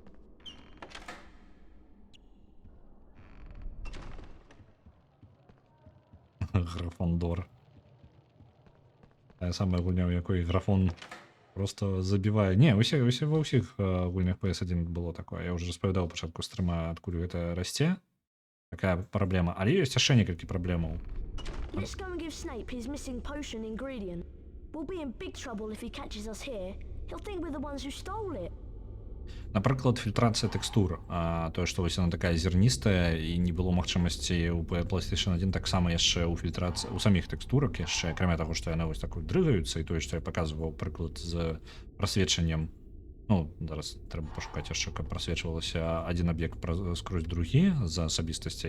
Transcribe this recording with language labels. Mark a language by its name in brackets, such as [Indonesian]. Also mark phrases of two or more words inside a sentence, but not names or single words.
[Belarusian] Графондор. Тая самая гульня, у якой графон просто забівае. Не, ва ўсіх гульнях PS1 было такое. Я ўжо распавядаў пачатку стрыма, адкуль гэта расце. Такая праблема. Але ёсць яшчэ некалькі праблемаў. [English] Let's go and give Snape his missing potion ingredient. We'll be in big trouble if he catches us here. He'll think we're the ones who stole it. [Belarusian] Напрыклад, фільтрацыя тэкстур. Тое, што вось яна такая зерністая і не было магчымасці ў PlayStation 1 таксама яшчэ ў фільтрацыі, у саміх тэкстурах яшчэ, акрамя таго, што яны вось так дрыгаюцца, і тое, што я паказваў прыклад з прасвечаннем. Ну, зараз трэба пашукаць яшчэ, каб прасвечвалася адзін аб'ект скрозь другі з асабістасцей.